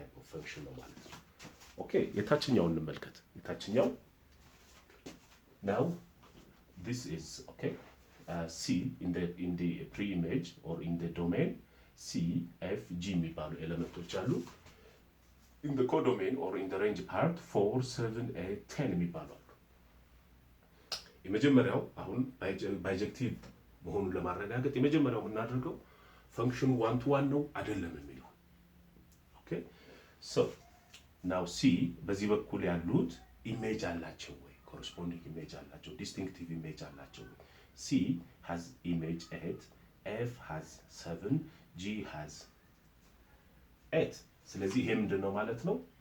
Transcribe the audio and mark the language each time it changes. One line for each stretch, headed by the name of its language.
English: function ነው ማለት ነው።
Amharic: ኦኬ የታችኛውን እንመልከት።
English: የታችኛው now this is okay c in the pre-image or in the domain c f g የሚባሉ ኤሌመንቶች አሉ። in the codomain or in the range part 4 7 8 10 የሚባሉ አሉ።
Amharic: የመጀመሪያው አሁን ባይጀክቲቭ መሆኑን ለማረጋገጥ የመጀመሪያው የምናደርገው ፈንክሽኑ ዋን ቱ ዋን ነው አይደለም የሚለው። ኦኬ so now c በዚህ በኩል ያሉት ኢሜጅ አላቸው ወይ? corresponding ኢሜጅ አላቸው፣ distinctive ኢሜጅ አላቸው ወይ?
English: c has image 8, f has 7, g has 8።
Amharic: ስለዚህ ይሄ ምንድነው ማለት ነው?